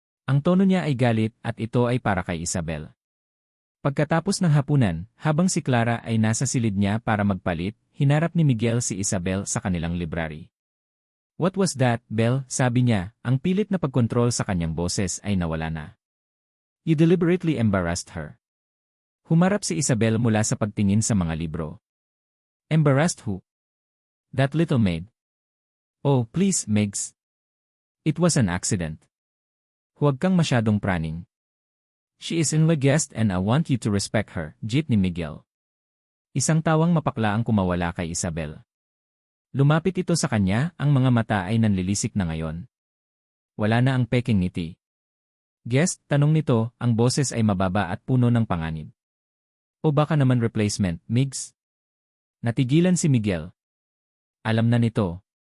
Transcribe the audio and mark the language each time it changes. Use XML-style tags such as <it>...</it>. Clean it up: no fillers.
<tl>Ang tono niya ay galit at ito ay para kay Isabel. Pagkatapos ng hapunan, habang si Clara ay nasa silid niya para magpalit, hinarap ni Miguel si Isabel sa kanilang library.</tl> <en>What was that, Belle?</en> <tl>Sabi niya, ang pilit na pagkontrol sa kanyang boses ay nawala na.</tl> <en>You deliberately embarrassed her.</en> <tl>Humarap si Isabel mula sa pagtingin sa mga libro.</tl> <en>Embarrassed who? That little maid. Oh, please, Megs. It was an accident.</en> <tl>Huwag kang masyadong praning.</tl> <en>She is in the guest and I want you to respect her,</en> <tl>jeet ni Miguel. Isang tawang mapakla ang kumawala kay Isabel. Lumapit ito sa kanya, ang mga mata ay nanlilisik na ngayon. Wala na ang peking ngiti. Guest, tanong nito, ang boses ay mababa at puno ng panganib. O baka naman replacement, Migs? Natigilan si Miguel. Alam na nito.</tl>